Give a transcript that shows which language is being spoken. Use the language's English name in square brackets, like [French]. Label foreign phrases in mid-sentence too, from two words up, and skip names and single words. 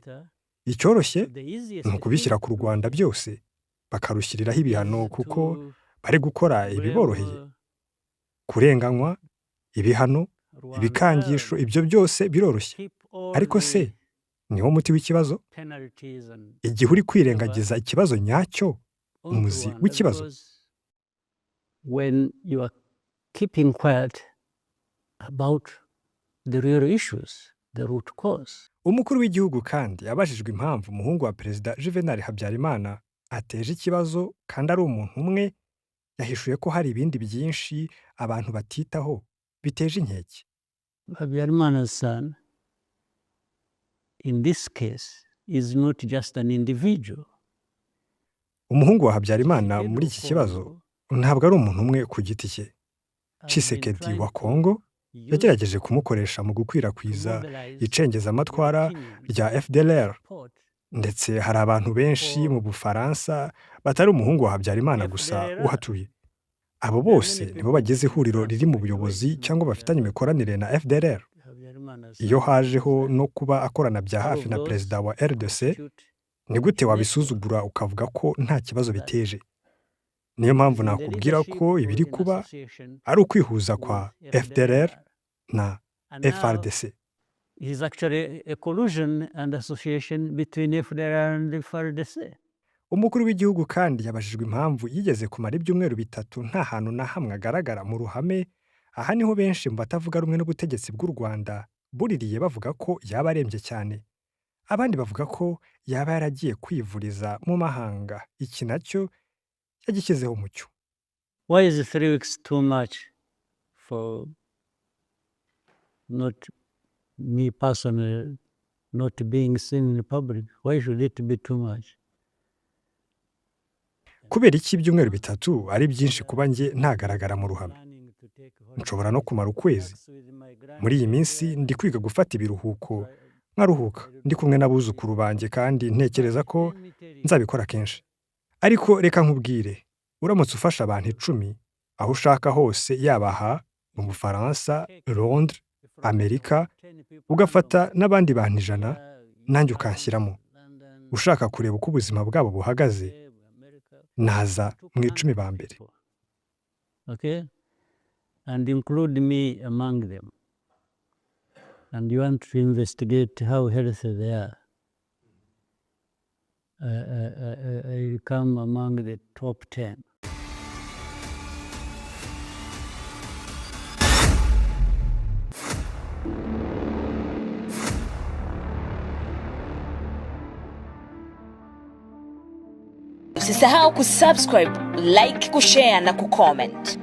[Kinyarwanda] Icyoroshye ni ukubishyira ku Rwanda byose bakarushyiriraho ibihano kuko bari gukora ibiboroheye. Kurenganywa, ibihano, ibikangisho, ibyo byose biroroshye. Ariko se niwo muti w'ikibazo? Igihe uri kwirengagiza ikibazo nyacyo, umuzi w'ikibazo. [English] When you are keeping quiet about the real issues, the root cause. [Kinyarwanda] Umukuru w'igihugu kandi yabajijwe impamvu umuhungu wa Perezida Juvenal Habyarimana ateje ikibazo kandi ari umuntu umwe, yahishuye ko hari ibindi byinshi abantu batitaho biteje inkeke. [English] Habyarimana's son, in this case, is not just an individual. [Kinyarwanda] Umuhungu wa Habyarimana muri iki kibazo ntabwo ari umuntu umwe ku giti cye. Tshisekedi wa Kongo yagerageje kumukoresha mu gukwirakwiza icengezamatwara rya FDLR, ndetse hari abantu benshi mu Bufaransa batari umuhungu wa Habyarimana gusa uhatuye. Abo bose nibo bagize ihuriro riri mu buyobozi cyangwa bafitanye imikoranire na FDLR. Iyo hajeho no kuba akorana bya hafi na perezida wa RDC, ni gute wabisuzugura ukavuga ko nta kibazo biteje? Niyo mpamvu nakubwira ko ibiri kuba ari ukwihuza kwa FDLR na FRDC. [English] It is actually a collusion and association between FDLR and FRDC. [Kinyarwanda] Umukuru w'igihugu kandi yabajijwe impamvu yigeze kumara ibyumweru bitatu nta hantu na hamwe agaragara mu ruhame. Aha niho benshi mu batavuga rumwe n'ubutegetsi bw'u Rwanda buririye bavuga ko yaba arembye cyane. Abandi bavuga ko yaba yaragiye kwivuriza mu mahanga. Iki nacyo yagishyizeho umucyo. [English] Why is 3 weeks too much for not me personally not being seen in public? Why should it be too much? [Kinyarwanda] Kubera iki ibyumweru bitatu ari byinshi kuba njye ntagaragara mu ruhame? Nshobora no kumara ukwezi. Muri iyi minsi ndi kwiga gufata ibiruhuko, nkaruhuka ndi kumwe n'abuzukuru banjye kandi ntekereza ko nzabikora kenshi. Ariko reka nkubwire, uramutse ufasha abantu 10 aho ushaka hose, yaba aha mu Bufaransa, Londres, Amerika, ugafata n'abandi bantu 100 nanjye ukanshyiramo, ushaka kureba uko ubuzima bwabo buhagaze, naza mu 10 ba mbere. [English] Okay? And include me among them. And you want to investigate how healthy they are. I come among the top 10. [Swahili] Usisahau kusubscribe, like, kushare na kucomment.